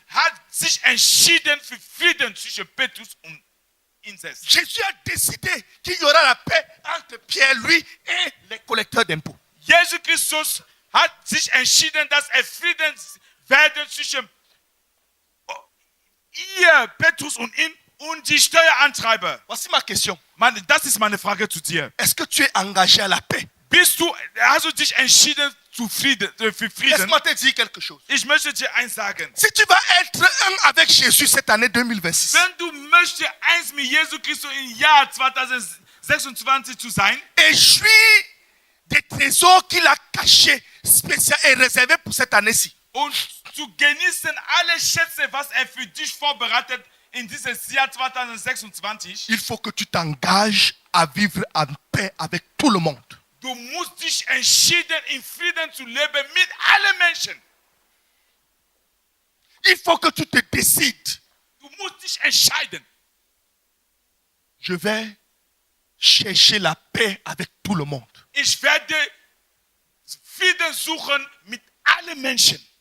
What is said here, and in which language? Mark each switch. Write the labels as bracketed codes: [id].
[de] hat sich entschieden für Frieden zwischen Petrus und ihn selbst. [fr] Jésus a décidé qu'il y aura la paix entre Pierre, lui, et les collecteurs d'impôts. [de] Jesus Christus hat sich entschieden, dass Frieden werden zwischen ihr, Petrus und ihn und die Steuerantreiber. [fr] Voici ma question. [de] Das ist meine Frage zu dir. [fr] Est-ce que tu es engagé à la paix? [de] Hast du dich entschieden für Frieden? [fr] Laisse-moi te dire quelque chose. [de] Ich möchte dir eins sagen. [fr] Si tu vas être un avec Jésus cette année 2026, [de] Wenn du möchtest, eins mit Jesus Christus im Jahr 2026 zu sein, [fr] et jouir des trésors qu'il a cachés, spéciaux et réservés pour cette année-ci, [de] und zu genießen alle Schätze, was für dich vorbereitet in dieses Jahr 2026, [fr] il faut que tu t'engages à vivre en paix avec tout le monde. [de] du musst dich entschieden, in Frieden zu leben mit allen Menschen. [fr] Il faut que tu te décides. [de] Du musst dich entscheiden. [fr] Je vais chercher la paix avec tout le monde. [de] Ich werde Frieden suchen mit allen Menschen.